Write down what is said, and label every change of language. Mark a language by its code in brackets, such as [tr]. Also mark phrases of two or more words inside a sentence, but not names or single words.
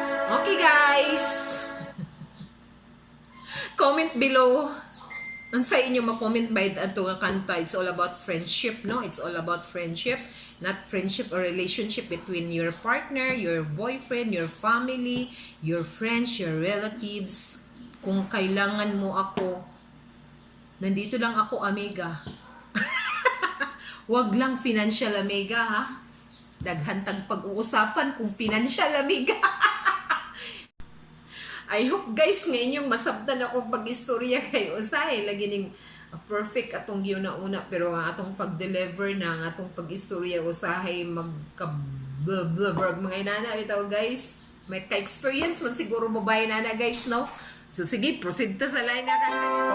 [en] Okay, guys. Comment below. [ceb] Ang sa inyo, ma-comment ba ito nga kanta? [en] It's all about friendship, no? It's all about friendship. Not friendship or relationship between your partner, your boyfriend, your family, your friends, your relatives. [tl] Kung kailangan mo ako, nandito lang ako, amiga. Wag lang financial, amiga, ha? [ceb] Daghantag pag-uusapan kung financial, amiga. [en] I hope, [ceb] guys, nga inyong masabtan akong pag-istorya kay usahay. Lagi ning perfect atong giuna-una, pero ang atong pag-deliver na, ang atong pag-istorya usahay magka-, blah, blah, blah, mga inana, bitaw, guys. May ka-experience man siguro babae na na, guys, no? So, sige, proceed ta sa line na kanta.